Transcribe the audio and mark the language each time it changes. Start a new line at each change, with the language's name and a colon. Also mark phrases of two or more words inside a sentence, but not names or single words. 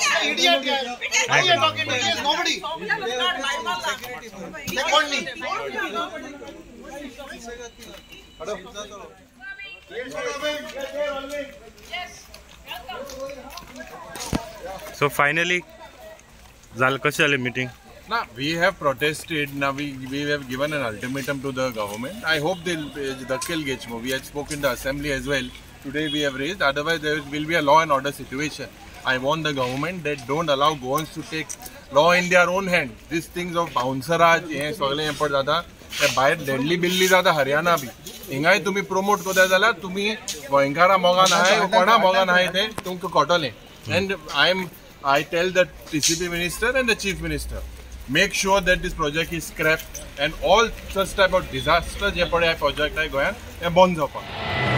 English: So finally,
Konkani: कशी जाली meeting?
English: Now we have protested. Now we have given an ultimatum to the government. I hope they'll
Konkani: dakil gechmo.
English: We had spoken in the assembly as well. Today we have raised. Otherwise there will be a law and order situation. I want the government that don't allow Goans to take law in their own hand. These things of bouncerage,
Konkani: हे सगळे हे पड जाता. ते भायर दिल्ली बिल्ली जाता हरियाणा बी. हिंगाय तुम्ही प्रमोट कोता जाल्यार तुम्ही गोंयकारां मोगान आहाय कोणा मोगान आहाय ते तुमकां कळटलें.
English: And I tell the TCP minister and the chief minister, make sure that this project is scrapped and all such type of disaster
Konkani: जे पडे project आहे गोंयान हे बंद जावपाक.